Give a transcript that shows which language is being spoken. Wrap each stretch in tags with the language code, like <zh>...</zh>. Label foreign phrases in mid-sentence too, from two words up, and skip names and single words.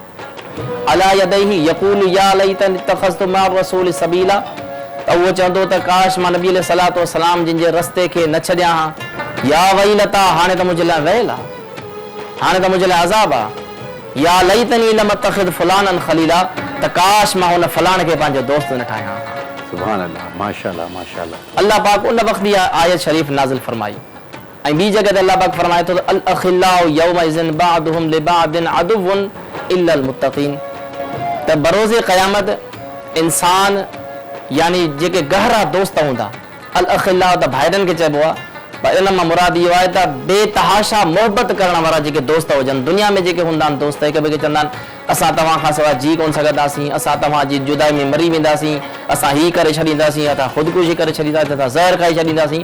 <ar>على يديه يقول يا ليتني اتخذت مع رسول سبيلا,</ar> <sd>त उहो चवंदो त काश मां नबी</sd> <ar>عليه الصلاة والسلام</ar> <sd>जिन जे रस्ते खे न छॾियां हा,</sd> <ar>يا ويلتا,</ar> <sd>हाणे त मुंहिंजे लाइ वैल आहे, हाणे त मुंहिंजे लाइ अज़ाब आहे,</sd> <ar>يا ليتني لم أتخذ فلانا خليلا,</ar> <sd>त काश मां हुन फलाण खे पंहिंजो दोस्त न ठाहियां।</sd> <ar>سبحان الله، ما شاء الله ما شاء الله.</ar> <sd>अल्लाह पाक उन वक़्तु इहा आयत शरीफ़ नाज़िल फरमाई। ऐं ॿी जॻह ते अल्लाह पाक फरमाए थो,</sd> <ar>الأخلاء يومئذ بعضهم لبعض عدو إلا المتقين,</ar> <sd>त बरोज़े क़यामत इंसान यानी जेके गहरा दोस्त हूंदा, अल अखिल्लाउ त भाइरनि खे चइबो आहे, पर इन मां मुराद इहो आहे त बेतहाशा मोहबत करण वारा जेके दोस्त हुजनि, दुनिया में जेके हूंदा आहिनि दोस्त, हिक ॿिए खे चवंदा आहिनि असां तव्हां खां सवाइ जी कोन सघंदासीं, असां तव्हांजी जुदाई में मरी वेंदासीं, असां हीअ करे छॾींदासीं, असां ख़ुदकुशी करे छॾींदासीं, असां ज़हर खाई छॾींदासीं।</sd>